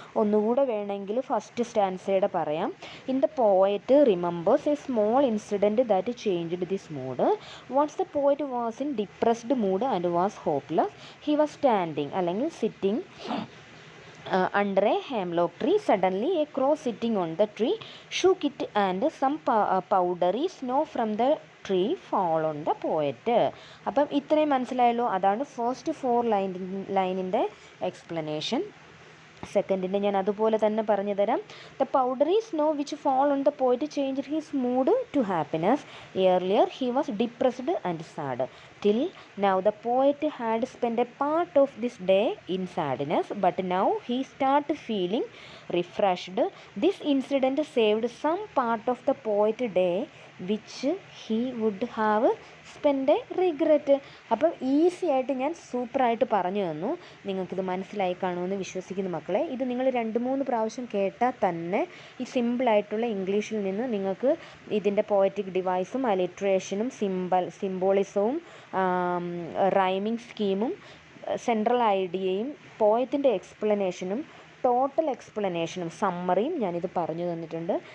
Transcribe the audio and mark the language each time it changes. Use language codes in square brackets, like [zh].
[ml] ഒന്നുകൂടെ വേണമെങ്കിൽ ഫസ്റ്റ് സ്റ്റാൻസയുടെ പറയാം. [en] In the poet remembers a small incident that changed this mood. Once the poet was in depressed mood and was hopeless. He was standing [ml] അല്ലെങ്കിൽ [en] Sitting under a hemlock tree. Suddenly a crow sitting on the tree shook it and some powdery snow from the tree fall on the poet. [ml] അപ്പം ഇത്രയും മനസ്സിലായല്ലോ. അതാണ് first 4 ലൈനിൻ്റെ explanation. സെക്കൻഡിൻ്റെ ഞാൻ അതുപോലെ തന്നെ പറഞ്ഞു തരാം. [en] The powdery snow which fall on the poet change his mood to happiness. Earlier he was depressed and sad. Till now the poet had spent a part of this day in sadness, but now he started feeling refreshed. This incident saved some part of the poet's day which he would have spent a regret. [ml] അപ്പം easy ആയിട്ട് ഞാൻ സൂപ്പറായിട്ട് പറഞ്ഞു തന്നു. നിങ്ങൾക്കിത് മനസ്സിലായി കാണുമെന്ന് വിശ്വസിക്കുന്നു മക്കളെ. ഇത് നിങ്ങൾ 2-3 പ്രാവശ്യം കേട്ടാൽ തന്നെ ഈ സിമ്പിളായിട്ടുള്ള ഇംഗ്ലീഷിൽ നിന്ന് നിങ്ങൾക്ക് ഇതിൻ്റെ പോയറ്റിക് ഡിവൈസും അലിട്രേഷനും സിംബോളിസവും റൈമിംഗ് സ്കീമും സെൻട്രൽ ഐഡിയയും പോയത്തിൻ്റെ എക്സ്പ്ലനേഷനും ടോട്ടൽ എക്സ്പ്ലനേഷനും സമ്മറിയും ഞാനിത് പറഞ്ഞു തന്നിട്ടുണ്ട്.